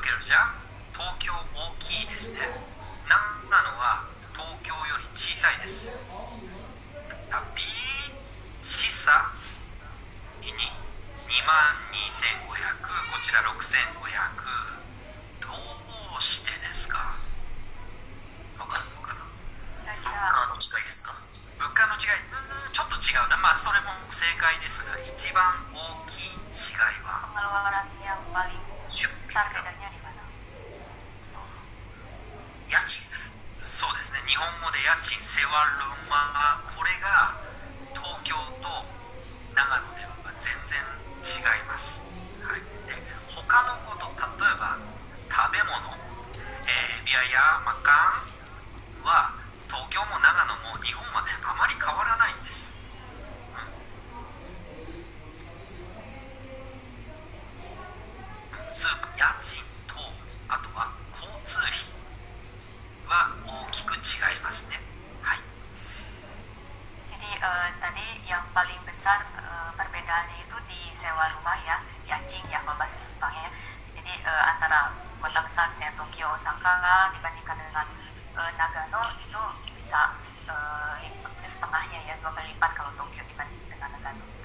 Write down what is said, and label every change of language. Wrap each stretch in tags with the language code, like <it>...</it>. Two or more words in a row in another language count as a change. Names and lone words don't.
<ja>じゃ東京大きいですね。長野は東京より小さいです。</ja> <id>tapi sisa ini</id> <ja>22,500、こちら6,500。どうしてですか？わかるのかな？物価の違いですか？物価の違い、ちょっと違うな。まあそれも正解ですが、一番大きい違いは</ja> <id>Pengeluaran yang paling besar bedanya di mana?</id> <ja>家賃。そうですね、日本語で家賃</ja> <id>sewa rumah,</id> <ja>これが東京と長野では全然違います、はい、で他のこと、例えば食べ物、ビアやマカンは東京も長野も日本はねあまり変わらないんです、スーパー、家賃とあとは交通費は大きく違いますね。はい。</ja> <id>Jadi tadi yang paling besar perbedaannya itu di sewa rumah ya, yaching ya kalau bahasa Jepangnya. Jadi antara kota besar misalnya Tokyo, Osaka dibandingkan dengan Nagano itu bisa setengahnya ya, 2 kali lipat kalau Tokyo dibanding dengan Nagano gitu.</id>